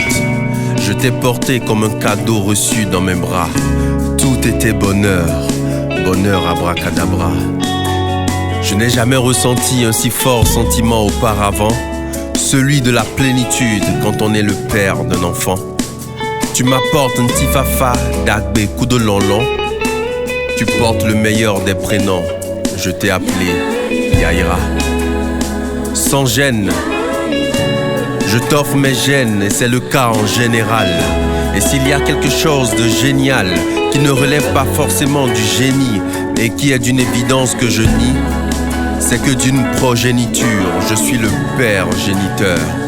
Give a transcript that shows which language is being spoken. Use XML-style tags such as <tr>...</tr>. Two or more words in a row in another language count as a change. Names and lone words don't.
<fr>Je t'ai porté comme un cadeau reçu dans mes bras. Tout était bonheur, bonheur abracadabra. Je n'ai jamais ressenti un si fort sentiment auparavant, celui de la plénitude quand on est le père d'un enfant. Tu m'apportes un petit fafa d'</fr> <ee>agbe koudolonlon.</ee> <fr>Tu portes le meilleur des prénoms. Je t'ai appelé Yaira. Sans gêne, je t'offre mes gènes et c'est le cas en général. Et s'il y a quelque chose de génial qui ne relève pas forcément du génie et qui est d'une évidence que je nie, c'est que d'une progéniture, je suis le père géniteur.</fr>